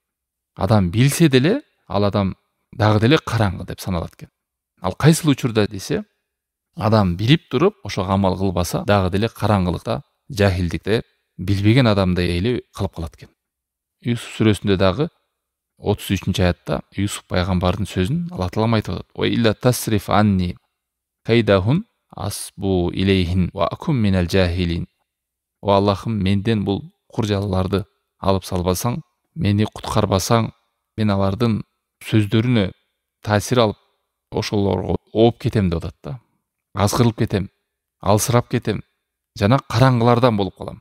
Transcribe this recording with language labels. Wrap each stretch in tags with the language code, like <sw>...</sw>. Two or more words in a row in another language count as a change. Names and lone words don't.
<ky>Адам билсе деле, ал адам дагы деле караңгы деп саналат экен. Ал кайсыл учурда десе, адам билип туруп, ошого амал кылбаса, дагы деле караңгылыкта, жахилдикте, билбеген адамдай эле калып калат экен. Юсуф сүрөсүндө дагы 33-аятта Юсуф пайгамбардын сөзүн Аллах Таала айтып атат.</ky> <ar>وإلا تصرف عني كيدهن أصب إليهن وأكن من الجاهلين.</ar> <ky>О Аллахым, менден бул куржаларды алып салбасаң, мени куткарбасаң, мен алардын сөздөрүнө таасир алып, ошолорго ооп кетем деп атат да. Азгырылып кетем, алсырап кетем, жана караңгылардан болуп калам.</ky>